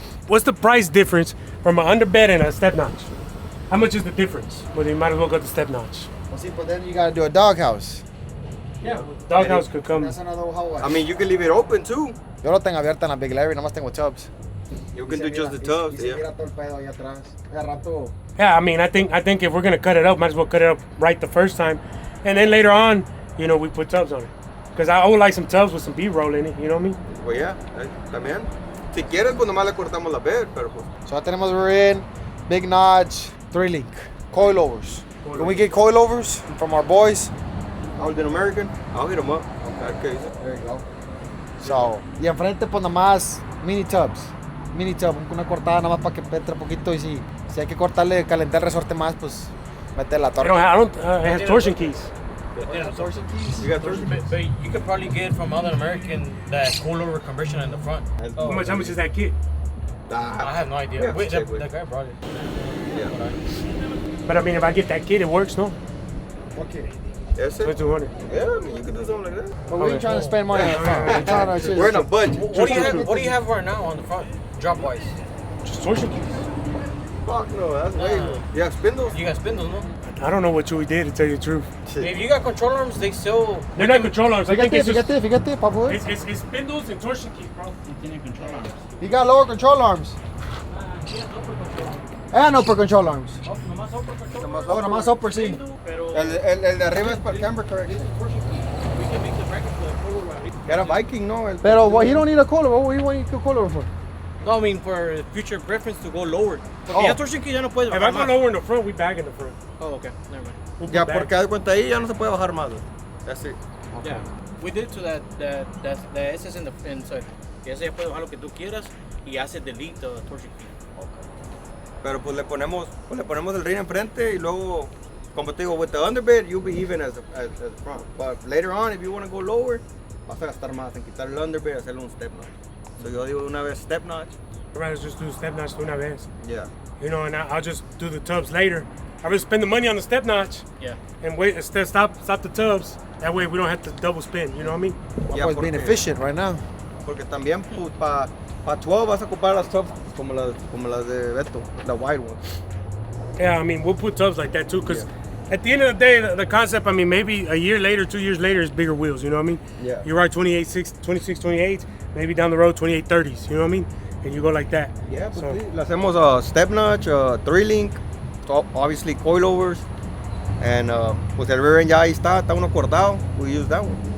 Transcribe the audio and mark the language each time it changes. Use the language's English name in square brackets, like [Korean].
[English] What's the price difference from an underbed and a step notch? How much is the difference? Well, you might as well go to step notch. Well, see, but then you got to do a doghouse. Yeah, doghouse could come. That's another how I mean, you can leave it open too. [Spanish] Yo lo tengo abierta en la Big Larry, nomás tengo tubs. [English] You can do just the tubs, yeah. [Spanish] Mira todo el pedo ahí atrás. Ya rato. [English] Yeah, I mean, I think if we're gonna cut it up, might as well cut it up right the first time, and then later on, you know, we put tubs on it. Cause I would like some tubs with some B-roll in it. You know what I mean? [Spanish] Pues ya, también. Si quieres, pues nomás le cortamos la bed, pero pues. [English] So [Spanish] ya tenemos [English] rear end, big notch, 3-link, coilovers. Can we get coilovers from our boys? Holden American, I'll hit them up. Okay. There you go. [Spanish] So, y enfrente pues nada más mini tubs. Mini tub, una cortada nada más para que entre poquito y si hay que cortarle, calentar el resorte más, pues mete la torre. [English] It has torsion keys. You got torsion? But you could probably get from Holden American that coilover conversion in the front. How much is that kit? I have no idea. Yeah, Wait, check that guy brought it. Yeah. But I mean, if I get that kit, it works, no? Okay. That's it? 200. Yeah, I mean, you can do something like that. But we ain't trying to spend money on the front. We're trying to We're in a budget. What do you have right now on the front, drop wise? Just torsion keys. Fuck no, that's way low. You have spindles? You got spindles, no? I don't know what Chewy did, to tell you the truth. If you got control arms, they still. They're not control arms. I think it's just [Spanish] Fíjate, papu. [English] it's spindles and torsion keys, bro. He got lower control arms. And upper control arms. Oh, [Spanish] nomás [English] upper, [Spanish] sí. El de arriba es para el camber correction. Era Viking, no? Pero [English] what, he don't need a coilover. What do you need a coilover for? No, I mean for future preference to go lower. [Spanish] Porque Oh. ya torsion key ya no puedes [English] If I [Spanish] bajar [English] go [Spanish] más. [English] lower in the front, we bag in the front. Oh, okay, never mind. We'll [Spanish] Ya, [English] put bags. [Spanish] porque haz de cuenta ahí ya no se puede bajar más. [English] That's it. Yeah, we did to that SS in the inside. [Spanish] Y ese ya puede bajar lo que tú quieras y hace [English] delete the torsion key. [Spanish] Pero pues le ponemos el ring enfrente y luego, como te digo, [English] with the underbed, you'll be even as front. But later on, if you want to go lower, [Spanish] vas a gastar más en quitar el underbed y hacerle un [English] step notch. [Spanish] So yo digo una vez step notch. [English] I'd rather just do step notch [Spanish] de una vez. [English] Yeah. You know, and I'll just do the tubs later. I would spend the money on the step notch Yeah. and wait instead stop the tubs. That way we don't have to double spin. You know what I mean? Yeah, Boy's being efficient right now. [Spanish] Porque también pues, para 12 vas a ocupar las tubs como las de Beto, [English] the wide ones. Yeah, I mean we'll put tubs like that too, because at the end of the day, the concept. I mean, maybe a year later, 2 years later, is bigger wheels. You know what I mean? Yeah. You ride 26, 28. Maybe down the road, 28, 30s. You know what I mean? And you go like that. [Spanish] Yeah, pues [English] So- [Spanish] sí. Le hacemos a step notch, 3-link, [English] obviously coilovers, and [Spanish] pues el rear end ya ahí está uno cortado. [English] We use that one.